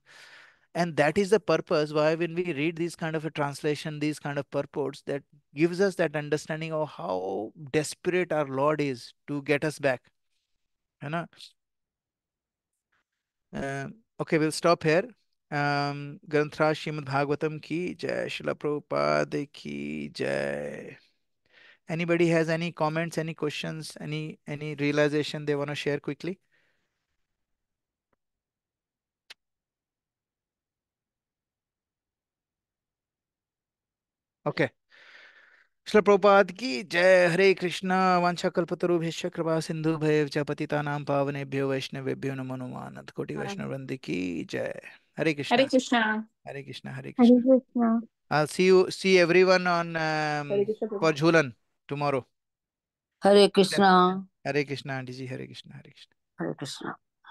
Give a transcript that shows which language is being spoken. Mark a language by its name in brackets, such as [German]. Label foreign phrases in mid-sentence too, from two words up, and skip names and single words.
[English] And that is the purpose why when we read these kind of a translation, these kind of purports, that gives us that understanding of how desperate our Lord is to get us back, [Hindi] है ना. [English] Okay, we'll stop here. [Hindi] ग्रंथरा श्रीमद् भागवतम् की जय, श्रील प्रभुपाद की जय. [English] Anybody has any comments, any questions, any realization they want to share quickly? Okay. [Hindi] श्रील प्रभुपाद की जय. हरे कृष्णा. [Sanskrit] वाञ्छाकल्पतरुभ्यश्च कृपा सिन्धुभ्यश्च पतितानां पावनेभ्यो वैष्णवेभ्यो नमो नमः. [Hindi] अनंत कोटि वैष्णव वृंद की जय. हरे Hare कृष्णा. Krishna. हरे कृष्णा. हरे Hare कृष्णा. Krishna. [English] I'll see everyone on [Hindi] Hare Krishna [English] for Prabhu. Jhulan tomorrow. [Hindi] हरे कृष्णा. Hare Krishna, Aunty ji. Hare Krishna. Hare Krishna. हरे कृष्णा.